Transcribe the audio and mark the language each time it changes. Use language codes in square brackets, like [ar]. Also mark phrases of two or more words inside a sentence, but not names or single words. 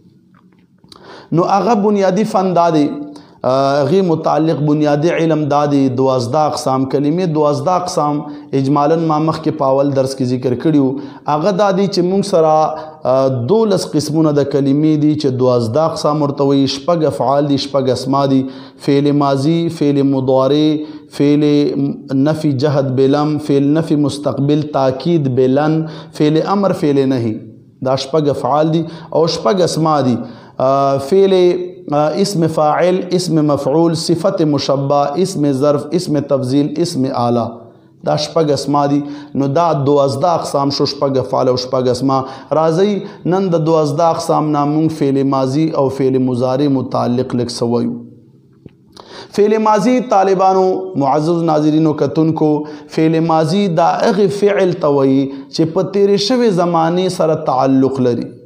[ps] نو هغه بنیادی فن دا دی، هغې متعلق بنیادی علم دا دی 12 اقسام کلمې. 12 اقسام اجمالا ما مخکې په اول درس کې ذکر کړي وو. هغه دا دی چې موږ سره 12 قسمونه د کلمې دي چې 12 اقسام ورته وایي. 6 افعال دي، 6 اسما دي: [ar] فعل ماضي، فعل مضارع، فعل نفی جهد بلم، فعل نفی مستقبل تاکید بلن، فعل امر، فعل نهی. [ps] دا 6 افعال دي او 6 اسما دي: [ar] فعل اسم فاعل، اسم مفعول، صفت مشبہ، اسم ظرف، اسم تفضیل، اسم اعلی. [ps] دا 6 اسما دي. نو دا 12 اقسام شو، 6 افعال او 6 اسما. راځي نن د 12 اقسام نه موږ [ar] فعل ماضی [ps] او [ar] فعل مضارع [ps] متعلق لږ څه وایو. [ar] فعل ماضی [ps] طالبانو، معزز ناظرینو کتونکو، [ar] فعل ماضی [ps] دا هغه فعل ته وایي چې په تیرې شوې زمانې سره تعلق لري.